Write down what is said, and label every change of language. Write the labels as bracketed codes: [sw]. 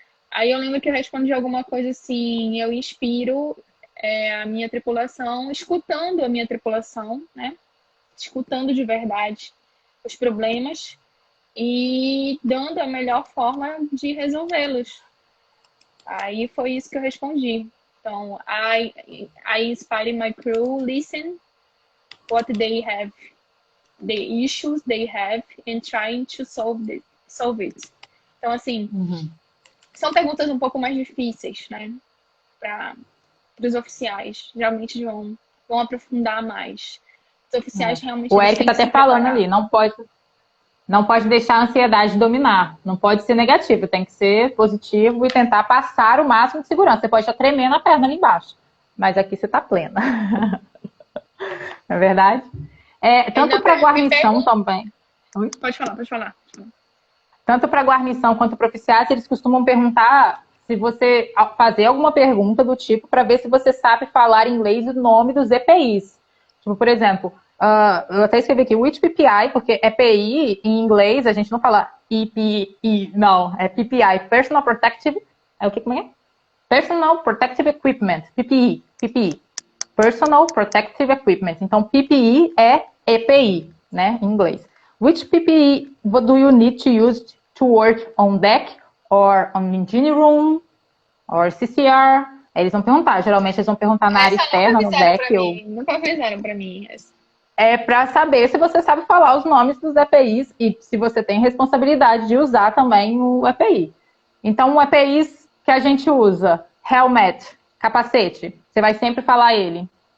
[pt] Aí eu lembro que eu respondi alguma coisa assim, eu inspiro a minha tripulação, escutando a minha tripulação, né? Escutando de verdade os problemas e dando a melhor forma de resolvê-los. Aí foi isso que eu respondi. [en] Então, I inspire my crew, listen what they have, the issues they have and trying to solve it. [pt] Então, assim, são perguntas um pouco mais difíceis, né? Para os oficiais. Geralmente vão aprofundar mais. Os oficiais realmente... O Eric está até falando ali, não pode... Não pode deixar a ansiedade dominar. Não pode ser negativo, tem que ser positivo e tentar passar o máximo de segurança. Você pode estar tremendo a perna ali embaixo, mas aqui você está plena. Não é verdade? Tanto para guarnição também. Oi? Pode falar, pode falar. Tanto para guarnição quanto para oficiais, eles costumam perguntar se você fazer alguma pergunta do tipo para ver se você sabe falar em inglês o nome dos EPIs. Tipo, por exemplo, eu até escrevi aqui, [en] which PPI, [pt] porque EPI em inglês a gente não fala EPI, não, é PPI, Personal Protective, como é? [en] Personal Protective Equipment, PPE, Personal Protective Equipment. [pt] Então, PPE é EPI, né, em inglês. [en] Which PPE do you need to use to work on deck or on engine room or CCR? [pt] Eles vão perguntar, geralmente eles vão perguntar na área externa, no deck. Nunca fizeram pra mim. É para saber se você sabe falar os nomes dos EPIs e se você tem responsabilidade de usar também o EPI. Então, o EPI que a gente usa, helmet, capacete, você vai sempre falar ele.